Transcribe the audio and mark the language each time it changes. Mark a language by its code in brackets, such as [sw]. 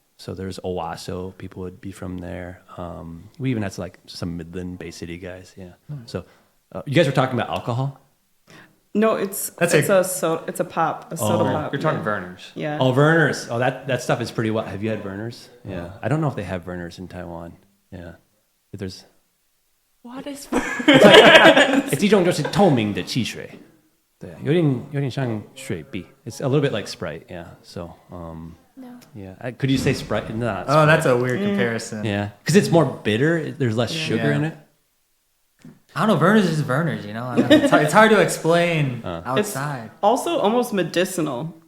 [en] So there's Owasso, people would be from there. We even had some Midland Bay City guys. Yeah. So you guys were talking about alcohol. No, it's a pop, a soda pop. You're talking Werner's. Yeah. Oh, Werner's. Oh, that stuff is pretty well. Have you had Werner's? Yeah. I don't know if they have Werner's in Taiwan. Yeah. If there's. What is [zh] It's 一种就是透明的汽水。对，有点像水碧. [en] It's a little bit like Sprite. Yeah. So. No. Yeah. Could you say Sprite? No. Oh, that's a weird comparison. Yeah. Because it's more bitter. There's less sugar in it. I don't know. Werner's is Werner's, you know? I mean, it's hard to explain outside. It's also almost medicinal.